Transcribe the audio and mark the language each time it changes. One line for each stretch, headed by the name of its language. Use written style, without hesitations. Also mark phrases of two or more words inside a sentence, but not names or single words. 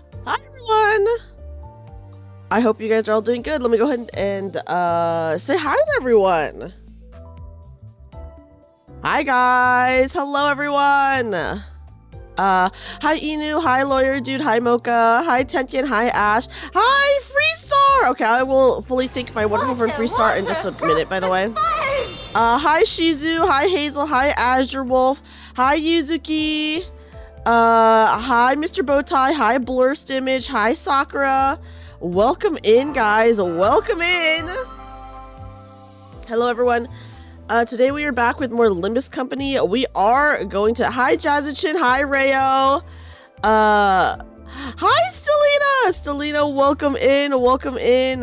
English: Hi, everyone. I hope you guys are all doing good. Let me go ahead and say hi to everyone. Hi, guys. Hello, everyone. Hi, Inu. Hi, Lawyer Dude. Hi, Mocha. Hi, Tenkin. Hi, Ash. Hi, Freestar. Okay, I will fully thank my wonderful friend Freestar in just a minute, by the way. Hi Shizu, hi Hazel, hi Azure Wolf, hi Yuzuki, hi Mr. Bowtie, hi Blurst Image, hi Sakura. Welcome in, guys, welcome in. Hello everyone. Today we are back with more Limbus Company. We are going to, hi Jazzachin, hi Rayo, hi Stelina, welcome in, welcome in.